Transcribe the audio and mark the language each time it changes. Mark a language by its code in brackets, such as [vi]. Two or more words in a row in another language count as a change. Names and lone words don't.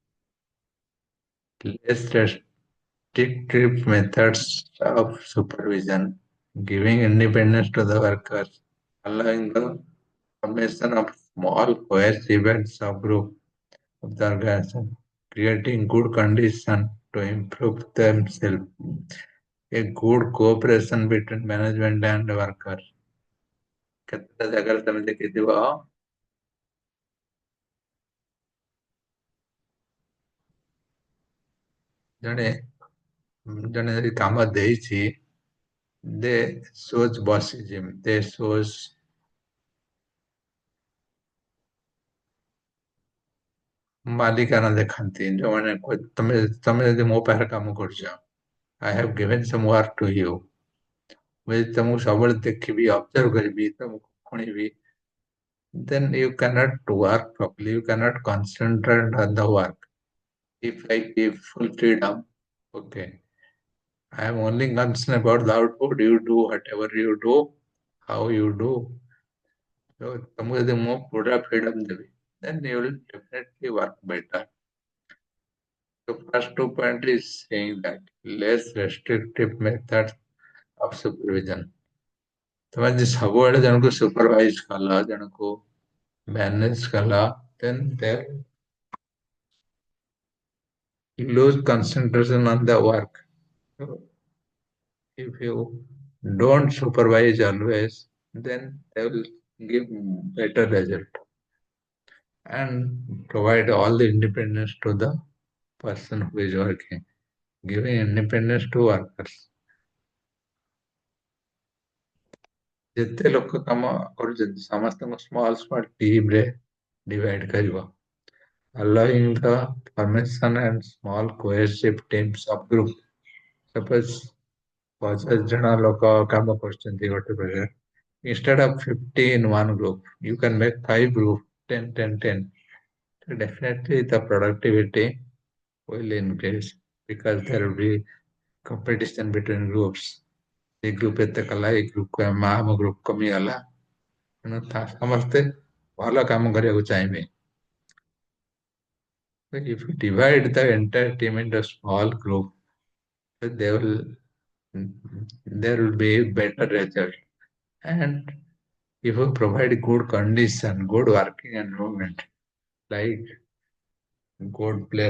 [en] Less restrictive methods of supervision, giving independence to the workers, allowing the formation of small cohesive and subgroup of the organization, creating good conditions to improve themselves, a good cooperation between management and workers. [or] କେତେଟା ଜାଗାରେ ତମେ ଦେଖିଥିବ ଜଣେ ଜଣେ ଯଦି କାମ ଦେଇଛି [en] ଦେ shows bossism, they shows [or] ମାଲିକାନା ଦେଖାନ୍ତି ଯୋଉମାନେ ତମେ ତମେ ଯଦି ମୋ ପାଖରେ କାମ କରୁଛ [en] I have given some work to you [or] ମୁଁ ଯଦି ତମକୁ ସବୁବେଳେ ଦେଖିବି ଅବଜର୍ଭ କରିବି ତମକୁ ଶୁଣିବି [en] then you cannot work properly, you cannot concentrate on the work. If I give full freedom, okay, I am only concerned about the output, you do whatever you do, how you do. So [or] ତମକୁ ଯଦି ମୁଁ ପୁରା freedom ଦେବି [en] then you will definitely work better. The first two point is saying that less restrictive methods of supervision. [or] ତମେ ଯଦି ସବୁବେଳେ ଜଣକୁ supervise କଲ ଜଣକୁ manage କଲ [en] then there you lose concentration on the work. So if you don't supervise always then they will give better result and provide all the independence to the person who is working, giving independence to workers. [or] ଯେତେ ଲୋକ କାମ କରୁଛନ୍ତି ସମସ୍ତଙ୍କୁ [en] small small team [or] ରେ divide କରିବ, [en] allowing the formation and small cohesive teams of group. [or] Suppose 50 ଜଣ ଲୋକ କାମ କରୁଛନ୍ତି ଗୋଟେ ପ୍ରକାର, [en] instead of 50 in one group you can make 5 group, 10 10 10. So definitely the productivity will increase because there will be competition between groups. [or] ଏ ଗ୍ରୁପ ଏତେ କଲା ଏ ଗ୍ରୁପ ଆମ ଗ୍ରୁପ କମିଗଲା ତେଣୁ ସମସ୍ତେ ଭଲ କାମ କରିବାକୁ ଚାହିଁବେ. [en] If you divide the entire team into a small group, they will there will be better result. And if you provide good condition, good working environment, like good place